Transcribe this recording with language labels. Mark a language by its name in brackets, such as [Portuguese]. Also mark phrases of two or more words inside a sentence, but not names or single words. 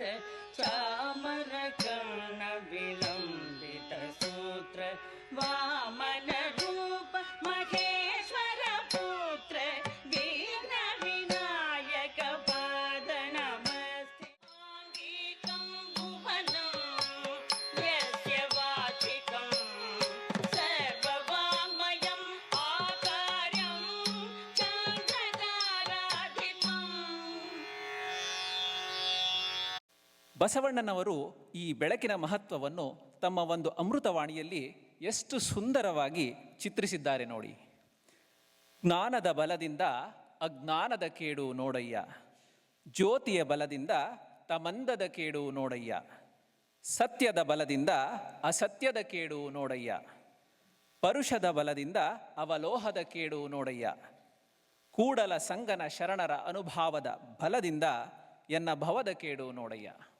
[Sanskrit] चामर कर्ण विलंबित सूत्र वामन रूप महेश्वर पुत्र विघ्न विनायक पाद नमस्ते। आंगिकं भुवनं यस्य वाचिकं सर्ववाङ्मयम् आकार्यं [Kannada] ಬಸವಣ್ಣನವರು ಈ ಬೆಳಕಿನ ಮಹತ್ವವನ್ನು ತಮ್ಮ ಒಂದು ಅಮೃತವಾಣಿಯಲ್ಲಿ ಎಷ್ಟು ಸುಂದರವಾಗಿ ಚಿತ್ರಿಸಿದ್ದಾರೆ ನೋಡಿ. ಜ್ಞಾನದ ಬಲದಿಂದ ಅಜ್ಞಾನದ ಕೇಡು ನೋಡಯ್ಯ, ಜ್ಯೋತಿಯ ಬಲದಿಂದ ತಮಂದದ ಕೇಡು ನೋಡಯ್ಯ, ಸತ್ಯದ ಬಲದಿಂದ ಅಸತ್ಯದ ಕೇಡು ನೋಡಯ್ಯ, ಪರುಷದ ಬಲದಿಂದ ಅವಲೋಹದ ಕೇಡು ನೋಡಯ್ಯ, ಕೂಡಲ ಸಂಗನ ಶರಣರ ಅನುಭಾವದ ಬಲದಿಂದ ಎನ್ನ ಭವದ ಕೇಡು ನೋಡಯ್ಯ.